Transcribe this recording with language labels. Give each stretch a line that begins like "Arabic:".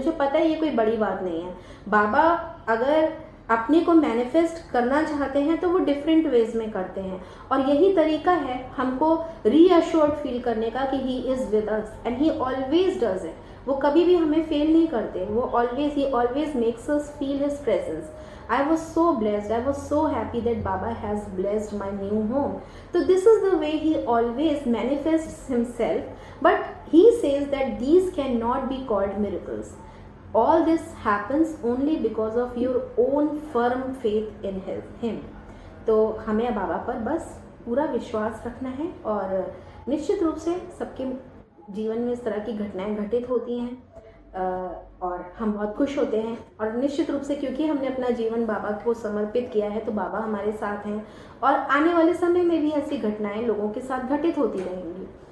Hindi: मुझे पता है ये कोई बड़ी बात नहीं है। बाबा अगर अपने को मैनिफेस्ट करना चाहते हैं तो वो डिफरेंट वेज में करते हैं, और यही तरीका है हमको रीअश्योर्ड फील करने का कि
English: He is with us and he always does it.
Hindi: वो कभी भी हमें फेल नहीं करते, वो
English: He always makes us feel his presence. I was so blessed, I was so happy that Baba has blessed my new home. So this is the way he always manifests himself, but he says that these cannot be called miracles. All this happens only because of your own firm faith in him.
Hindi: तो हमें बाबा पर बस पूरा विश्वास रखना है, और निश्चित रूप से सबके जीवन में इस तरह की घटनाएं घटित होती हैं और हम बहुत खुश होते हैं। और निश्चित रूप से क्योंकि हमने अपना जीवन बाबा को समर्पित किया है, तो बाबा हमारे साथ हैं, और आने वाले समय में भी ऐसी घटनाएं लोगों के साथ घटित होती रहेंगी।